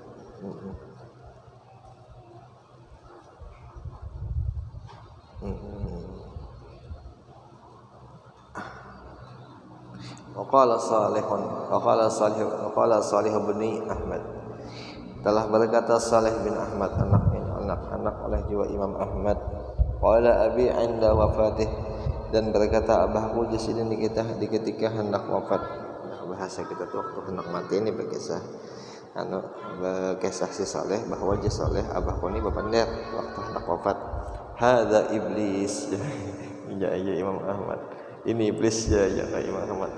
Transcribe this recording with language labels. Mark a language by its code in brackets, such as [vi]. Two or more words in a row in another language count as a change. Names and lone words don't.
[ar] Waqala Salih bin Ahmad, [bjn] telah berkata Salih bin Ahmad, anak oleh jiwa Imam Ahmad. [ar] Qala abi 'inda wafatih, [bjn] dan berkata abahku jasidin di ketika hendak wafat. Bahasa kita tuh waktu hendak mati ini berkisah si Saleh, bahwa je Saleh abahku ini bapandar waktu hendak wafat. [ar] Hadza iblis ya Imam Ahmad, [bjn] ini iblis ya Imam Ahmad.